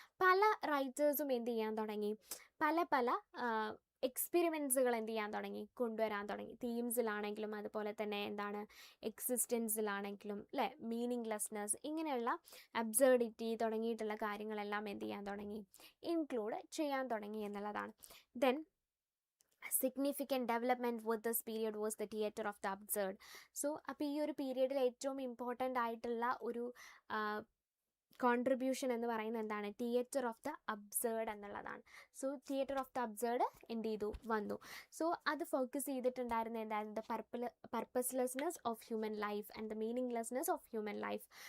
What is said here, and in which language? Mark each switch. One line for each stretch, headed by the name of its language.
Malayalam: പല റൈറ്റേഴ്സും എന്ത് ചെയ്യാൻ തുടങ്ങി, പല എക്സ്പെരിമെൻറ്റ്സുകൾ എന്ത് ചെയ്യാൻ തുടങ്ങി, കൊണ്ടുവരാൻ തുടങ്ങി. തീംസിലാണെങ്കിലും അതുപോലെ തന്നെ എന്താണ്, എക്സിസ്റ്റൻസിലാണെങ്കിലും അല്ലേ, മീനിങ്ലെസ്നെസ്, ഇങ്ങനെയുള്ള അബ്സർഡിറ്റി തുടങ്ങിയിട്ടുള്ള കാര്യങ്ങളെല്ലാം എന്ത് ചെയ്യാൻ തുടങ്ങി, ഇൻക്ലൂഡ് ചെയ്യാൻ തുടങ്ങി എന്നുള്ളതാണ്.
English: Then significant development with this period was the theatre of the absurd.
Malayalam: So അപ്പോൾ ഈ ഒരു പീരീഡിൽ ഏറ്റവും ഇമ്പോർട്ടൻ്റ് ആയിട്ടുള്ള ഒരു കോൺട്രിബ്യൂഷൻ എന്ന് പറയുന്നത് എന്താണ്, തിയേറ്റർ ഓഫ് ദ അബ്സേർഡ് എന്നുള്ളതാണ്. So theatre of the absurd എന്ത് ചെയ്തു, വന്നു. സോ അത് ഫോക്കസ് ചെയ്തിട്ടുണ്ടായിരുന്ന എന്തായിരുന്നു,
English: The purposelessness of human life and the meaninglessness of human life.